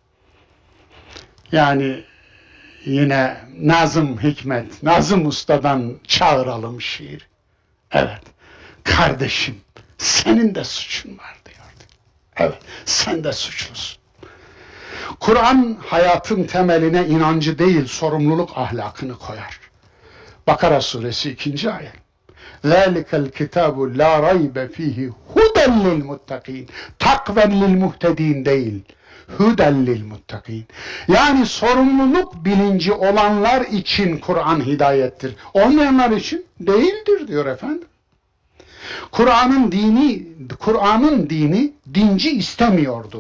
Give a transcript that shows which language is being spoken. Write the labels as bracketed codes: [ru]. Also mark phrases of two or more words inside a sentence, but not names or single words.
[tr] Yani yine Nazım Hikmet, Nazım Usta'dan çağıralım şiir. Evet, kardeşim senin de suçun var diyordu. Evet, sen de suçlusun. Kur'an hayatın temeline inancı değil, sorumluluk ahlakını koyar. Bakara suresi 2. ayet. [ar] ذَٰلِكَ الْكِتَابُ لَا رَيْبَ ف۪يهِ هُدًا لِلْمُتَّقِينَ تقوى للمهتدين değil, هدى للمتقين. [tr] Yani sorumluluk bilinci olanlar için Kur'an hidayettir. Olmayanlar için değildir diyor efendim. Kur'an'ın dini dinci istemiyordu.